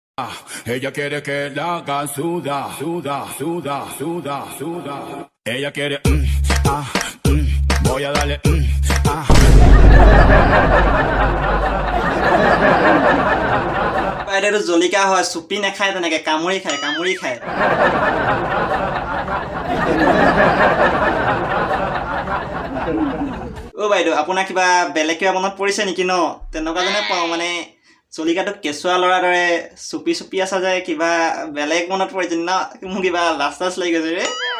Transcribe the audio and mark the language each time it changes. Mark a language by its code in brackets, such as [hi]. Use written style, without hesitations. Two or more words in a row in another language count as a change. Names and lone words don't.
[es] Ella quiere que la hagan suda, suda, suda, suda, suda. Ella quiere, voy a darle, [as] বাইদেউ জলিকা হয় চুপি নাখায় তেনেকে কামুৰি খায় অ' বাইদেউ আপোনাৰ কিবা বেলেগ কিবা মনত পৰিছে নেকি ন তেনেকুৱা যেনে পাওঁ মানে চলিকাটো কেঁচুৱা ল'ৰাৰ দৰে চুপি আছা যে কিবা বেলেগ মনত পৰিছে ন মোৰ কিবা লাজ লাগি গৈছে ৰে